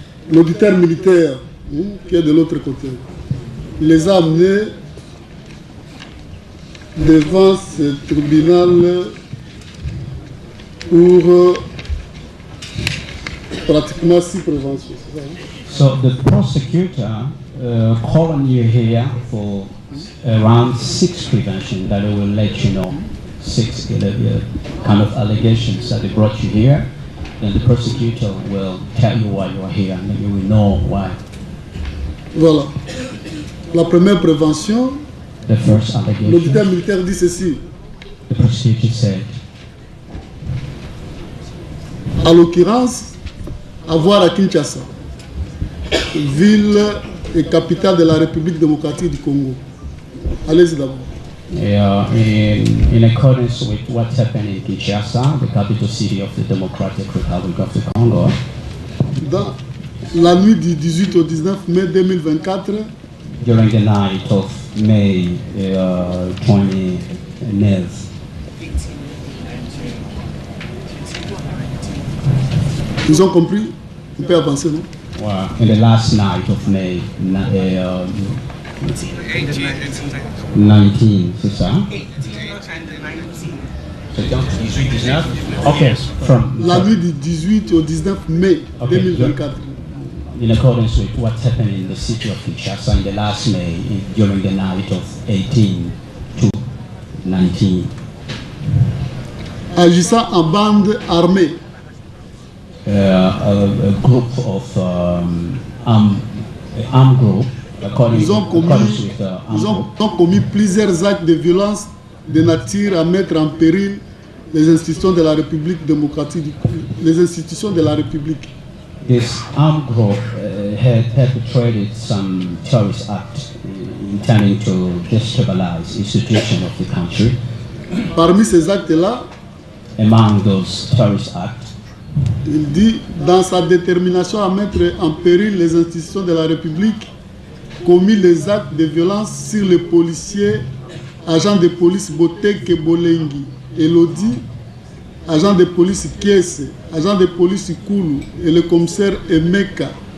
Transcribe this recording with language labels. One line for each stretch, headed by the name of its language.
French: L'auditeur militaire qui est de l'autre côté, il les a amenés devant ce tribunal pour pratiquement 6 préventions.
English: So the prosecutor calling you here for around 6 prevention that will let you know 6 kind of allegations that they brought you here. Then the prosecutor will tell you why you are here, and then you will know why.
French: Voilà. La première prévention,
English: The first allegation,
French: l'auditeur militaire dit ceci.
English: the prosecutor said,
French: En l'occurrence, avoir à Kinshasa, ville et capitale de la République démocratique du Congo. Allez-y d'abord.
English: in accordance with what happened in Kinshasa, the capital city of the Democratic Republic of the Congo,
French: Dans la nuit du 18 au 19 mai 2024,
English: during the night of May 29th,
French: ils ont compris. On peut avancer, non?
English: in the last night of May 19,
French: c'est ça?
English: Okay, from
French: La nuit du 18 au 19 mai 2024.
English: in accordance with what happened in the city of Kinshasa in the last May during the night of 18 to 19.
French: Agissant en bande armée,
English: A group of armed group, according
French: ils ont
English: accordance with armed group,
French: commis plusieurs actes de violence de nature à mettre en péril les institutions de la République démocratique, les institutions de la République.
English: This armed group had perpetrated some terrorist act intending to destabilize the institution of the country.
French: Parmi ces actes-là,
English: among those terrorist acts,
French: il dit, dans sa détermination à mettre en péril les institutions de la République, commis les actes de violence sur les policiers, agents de police Boteke Bolengi, Elodie, agent de police Kiese, agent de police Koulou et le commissaire Emeka,